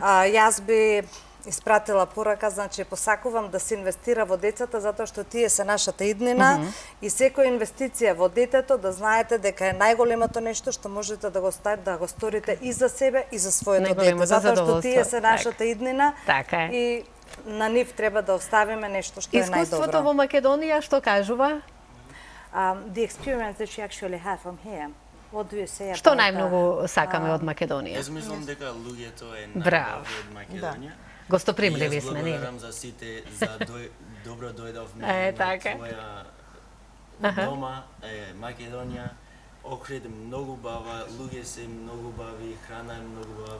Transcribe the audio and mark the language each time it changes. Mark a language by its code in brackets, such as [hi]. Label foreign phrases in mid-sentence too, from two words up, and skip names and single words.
[mk] Јас би испратила порака, значи посакувам да се инвестира во децата затоа што тие се нашата иднина и секоја инвестиција во детето да знаете дека е најголемото нешто што можете да го сторите и за себе и за своето дете, Најголемото затоа што задоволство. тие се нашата иднина Така е. и на нив треба да оставиме нешто што е Искуството најдобро. во Македонија што кажува? [en] The experience that you actually have from here. What do you say [mk] Што [en] about [mk] најмногу сакаме од Македонија? Јас мислам дека луѓето е Браво. најдобро од Македонија. Гостопримливи И јас сме, нели? благодарам за сите за добро дојдовме Е, на така. твоја дома, Македонија. Охрид е многу бава, луѓе се многу бави, храна е многу бава.